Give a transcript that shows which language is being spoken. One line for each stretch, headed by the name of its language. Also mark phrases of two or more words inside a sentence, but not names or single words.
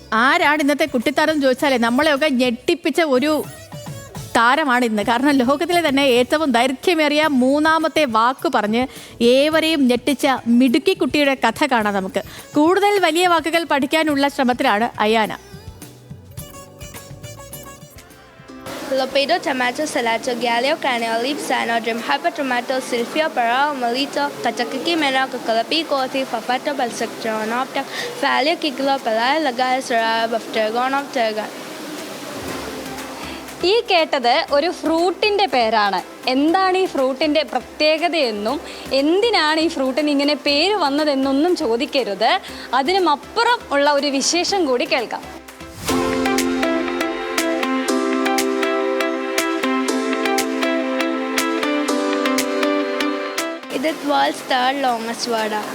Malayalam: ആരാണ് ഇന്നത്തെ കുട്ടിത്താരം ചോദിച്ചാലേ നമ്മളെയൊക്കെ ഞെട്ടിപ്പിച്ച ഒരു താരമാണ് ഇന്ന്. കാരണം ലോകത്തിലെ തന്നെ ഏറ്റവും ദൈർഘ്യമേറിയ മൂന്നാമത്തെ വാക്ക് പറഞ്ഞ് ഏവരെയും ഞെട്ടിച്ച മിടുക്കി കുട്ടിയുടെ കഥ കാണാം നമുക്ക്. കൂടുതൽ വലിയ വാക്കുകൾ പഠിക്കാനുള്ള ശ്രമത്തിലാണ് അയാന. Lopedo tomato salato galio craniolis sanodrim hypertomato silphio parao malito kachakiki mena kakalapi koti fafato balsactronopta falio kiglo palai lagai sarab aftergon of tergan. ഈ കേട്ടത് ഒരു ഫ്രൂട്ടിൻ്റെ പേരാണ്. എന്താണ് ഈ ഫ്രൂട്ടിൻ്റെ പ്രത്യേകതയെന്നും എന്തിനാണ് ഈ ഫ്രൂട്ടിന് ഇങ്ങനെ പേര് വന്നതെന്നൊന്നും ചോദിക്കരുത്. അതിനുമപ്പുറം ഉള്ള ഒരു വിശേഷം കൂടി കേൾക്കാം.
English: ഇത് world's third longest word.